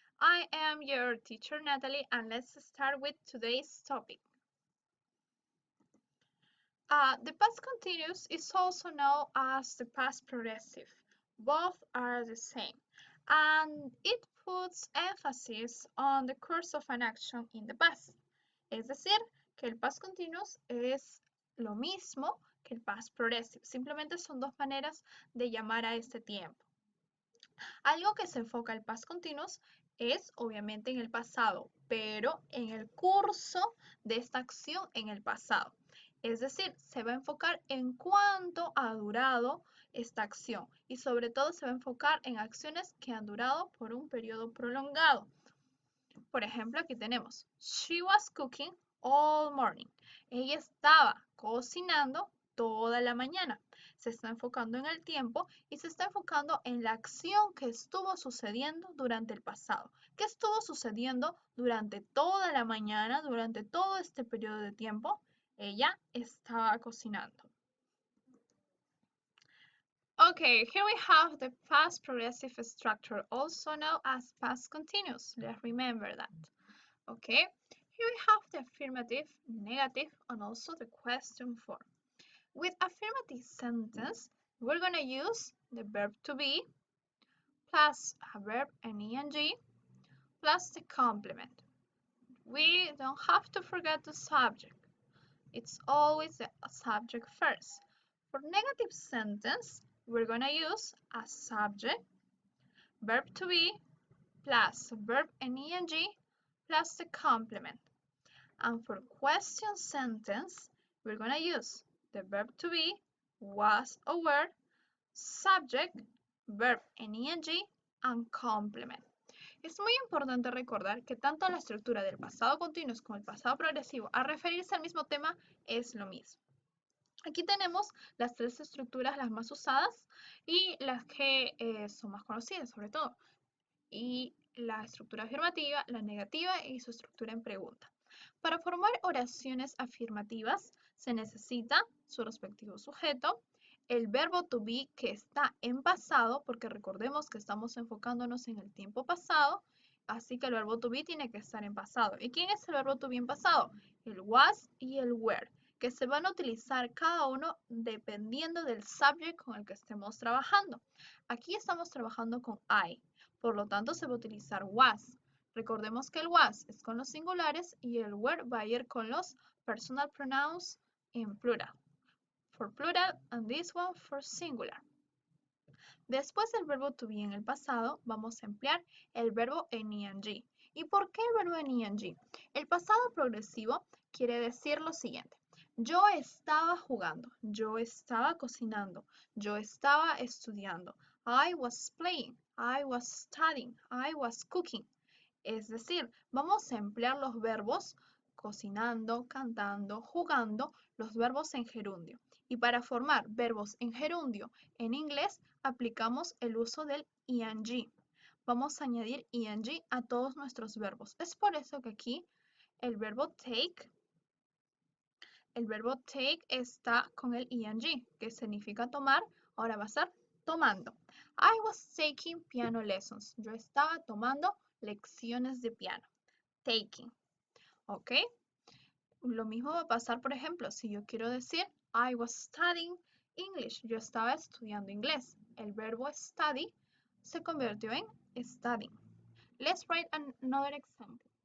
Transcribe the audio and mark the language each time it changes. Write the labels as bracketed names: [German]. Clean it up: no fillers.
[English] I am your teacher Natalie and let's start with today's topic. The past continuous is also known as the past progressive. Both are the same and it puts emphasis on the course of an action in the past. [Spanish] Es decir, que el past continuous es lo mismo que el past progressive. Simplemente son dos maneras de llamar a este tiempo. Algo que se enfoca el past continuous es obviamente en el pasado, pero en el curso de esta acción en el pasado. Es decir, se va a enfocar en cuánto ha durado esta acción y sobre todo se va a enfocar en acciones que han durado por un periodo prolongado. Por ejemplo, aquí tenemos, [English] she was cooking all morning. [Spanish] Ella estaba cocinando toda la mañana. Se está enfocando en el tiempo y se está enfocando en la acción que estuvo sucediendo durante el pasado. ¿Qué estuvo sucediendo durante toda la mañana, durante todo este periodo de tiempo? Ella estaba cocinando. [English] Okay, here we have the past progressive structure, also known as past continuous. Let's remember that. Okay, here we have the affirmative, negative, and also the question form. With affirmative sentence, we're going to use the verb to be plus a verb and ing plus the complement. We don't have to forget the subject. It's always the subject first. For negative sentence, we're going to use a subject, verb to be, plus verb and ing plus the complement. And for question sentence, we're going to use the verb to be, was or were, subject, verb en ing, and complement. [Spanish] Es muy importante recordar que tanto la estructura del pasado continuo como el pasado progresivo a referirse al mismo tema es lo mismo. Aquí tenemos las tres estructuras las más usadas y las que son más conocidas sobre todo. Y la estructura afirmativa, la negativa y su estructura en pregunta. Para formar oraciones afirmativas se necesita su respectivo sujeto, el verbo to be que está en pasado, porque recordemos que estamos enfocándonos en el tiempo pasado, así que el verbo to be tiene que estar en pasado. ¿Y quién es el verbo to be en pasado? El was y el were, que se van a utilizar cada uno dependiendo del subject con el que estemos trabajando. Aquí estamos trabajando con I, por lo tanto se va a utilizar was. Recordemos que el was es con los singulares y el were va a ir con los personal pronouns en plural. [English] For plural and this one for singular. [Spanish] Después del verbo to be en el pasado, vamos a emplear el verbo en ing. ¿Y por qué el verbo en ing? El pasado progresivo quiere decir lo siguiente. Yo estaba jugando, yo estaba cocinando, yo estaba estudiando. [English] I was playing, I was studying, I was cooking. [Spanish] Es decir, vamos a emplear los verbos cocinando, cantando, jugando, los verbos en gerundio. Y para formar verbos en gerundio en inglés, aplicamos el uso del ing. Vamos a añadir ing a todos nuestros verbos. Es por eso que aquí el verbo take está con el ing, que significa tomar, ahora va a ser tomando. [English] I was taking piano lessons. [Spanish] Yo estaba tomando lecciones de piano. Taking. ¿Ok? Lo mismo va a pasar, por ejemplo, si yo quiero decir [English] I was studying English. [Spanish] Yo estaba estudiando inglés. El verbo study se convirtió en studying. [English] Let's write another example.